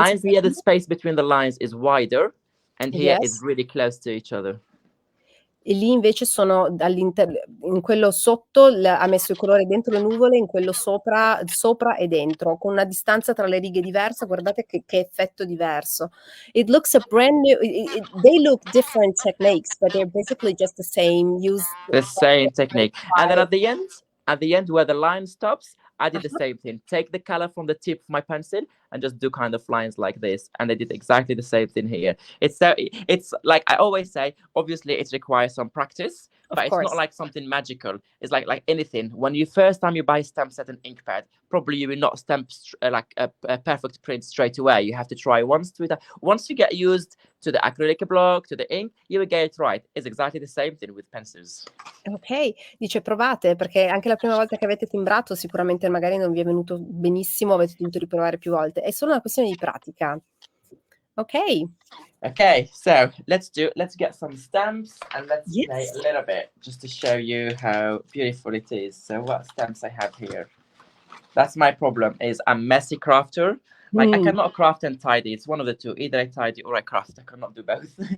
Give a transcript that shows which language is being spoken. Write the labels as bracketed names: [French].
[English] The lines here, the space between the lines is wider, and here is really close to each other. [Italian] E lì invece sono in quello sotto ha messo il colore dentro le nuvole, in quello sopra e dentro, con una distanza tra le righe diversa. Guardate che effetto diverso. [English] It looks a brand new, they look different techniques, but they're basically just the same. Use the same technique. And then at the end where the line stops, I did the same thing. Take the color from the tip of my pencil and just do kind of lines like this. And I did exactly the same thing here. It's like I always say, obviously it requires some practice, but it's not like something magical. It's like anything. When first time you buy stamp set and ink pad, probably you will not stamp like a perfect print straight away. You have to try once to it. Once you get used to the acrylic block, to the ink, you will get it right. It's exactly the same thing with pencils. [Italian] Ok, dice provate, perché anche la prima volta che avete timbrato sicuramente magari non vi è venuto benissimo, avete dovuto riprovare più volte. È solo una questione di pratica. Ok. [English] Okay, so let's get some stamps and let's play a little bit just to show you how beautiful it is. So what stamps I have here. That's my problem, is I'm messy crafter. Like I cannot craft and tidy. It's one of the two. Either I tidy or I craft. I cannot do both.